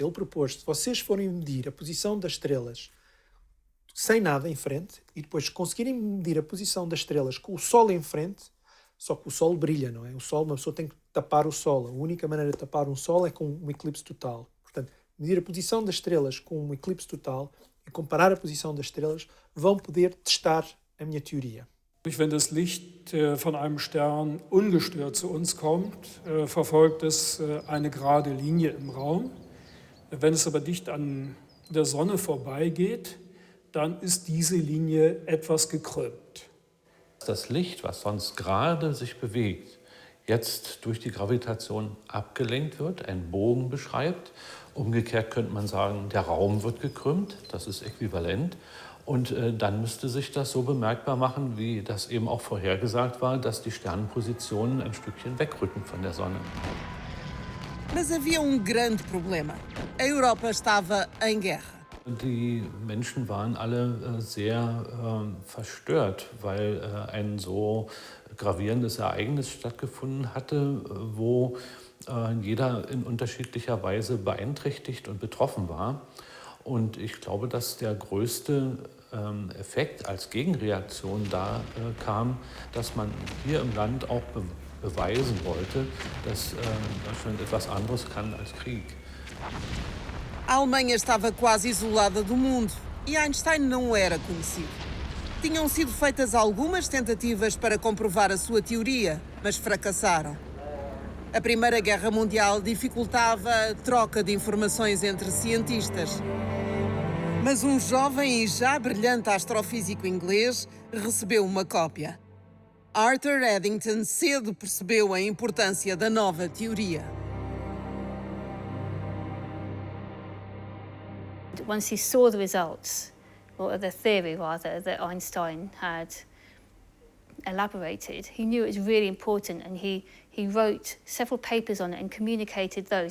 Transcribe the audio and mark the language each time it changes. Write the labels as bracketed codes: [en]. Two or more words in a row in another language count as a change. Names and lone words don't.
[pt] Ele propôs que se vocês forem medir a posição das estrelas sem nada em frente e depois conseguirem medir a posição das estrelas com o Sol em frente, só que o Sol brilha, não é? O Sol, uma pessoa tem que tapar o Sol. A única maneira de tapar um Sol é com um eclipse total. Portanto, medir a posição das estrelas com um eclipse total e comparar a posição das estrelas vão poder testar a minha teoria. [de] Wenn das Licht von einem Stern ungestört zu uns kommt, verfolgt es eine gerade Linie im Raum. Wenn es aber dicht an der Sonne vorbeigeht, dann ist diese Linie etwas gekrümmt. Das Licht, was sonst gerade sich bewegt, jetzt durch die Gravitation abgelenkt wird, einen Bogen beschreibt. Umgekehrt könnte man sagen, der Raum wird gekrümmt, das ist äquivalent. Und dann müsste sich das so bemerkbar machen, wie das eben auch vorhergesagt war, dass die Sternenpositionen ein Stückchen wegrücken von der Sonne. [pt] Mas havia grande problema. A Europa estava em guerra. [de] Die Menschen waren alle sehr verstört, weil ein so gravierendes Ereignis stattgefunden hatte, wo jeder in unterschiedlicher Weise beeinträchtigt und betroffen war. Und ich glaube, dass der größte Effekt als Gegenreaktion da kam, dass man hier im Land auch beweisen wollte, dass Deutschland etwas anderes kann als Krieg. [pt] A Alemanha estava quase isolada do mundo e Einstein não era conhecido. Tinham sido feitas algumas tentativas para comprovar a sua teoria, mas fracassaram. A Primeira Guerra Mundial dificultava a troca de informações entre cientistas. Mas um jovem e já brilhante astrofísico inglês recebeu uma cópia. Arthur Eddington cedo percebeu a importância da nova teoria. [en] Once he saw the results, or the theory rather, that Einstein had elaborated, he knew it was really important, and he wrote several papers on it and communicated those.